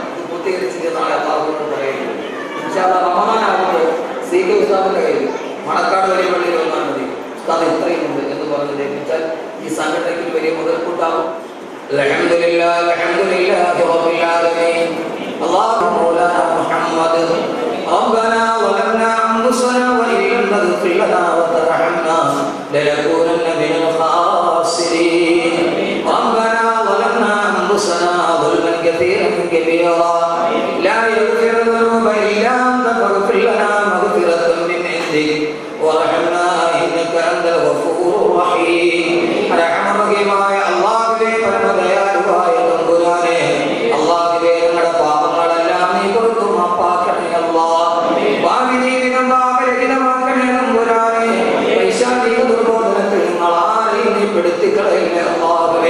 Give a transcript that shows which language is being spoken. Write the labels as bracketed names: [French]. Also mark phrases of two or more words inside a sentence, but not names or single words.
[Malayalam] ഇത് പൂർത്തീകരിച്ചിട്ട് നാളെ അള്ളാഹുവിനോട് പറയുന്നത്. പക്ഷെ അത് റമദാനാകുമ്പോൾ സീഖ് ഉസ്താദിന്റെ കയ്യിൽ മണക്കാട് വലിയ പള്ളിയിൽ വന്നാൽ മതി, ഉസ്താദ് ഇത്രയും ഉണ്ട് എന്ന് പറഞ്ഞ് ലഭിച്ചാൽ ഈ സംഘടനയ്ക്ക് വലിയ മുതൽക്കൂട്ടാവും. [Arabic] الحمد لله الحمد لله رب العالمين. الله مولانا محمد ربنا ظلمنا أنفسنا وإن لم تغفر لنا وترحمنا لنكونن من الخاسرين. ربنا ظلمنا أنفسنا ظلما كثيرا كبيرا لا يغفر الذنوب إلا أنت فاغفر لنا مغفرة من عندك وارحمنا إنك أنت الغفور الرحيم. [Malayalam] റഹ്മാനായ അല്ലാഹുവേ, പരമദയാലുവായ തമ്പുരാനേ, അല്ലാഹുവേ, ഞങ്ങളുടെ പാപങ്ങളെല്ലാം നീ പുറത്തു മാപ്പാക്കണേ അല്ലാഹ്. ഭാവി ജീവിതം പാപരഹിതമാക്കണേ തമ്പുരാനേ. പൈശാചിക ദുർബോധനത്തിൽ ഞങ്ങളാരെയും നീ പെടുത്തിക്കളയില്ലേ അല്ലാഹുവേ.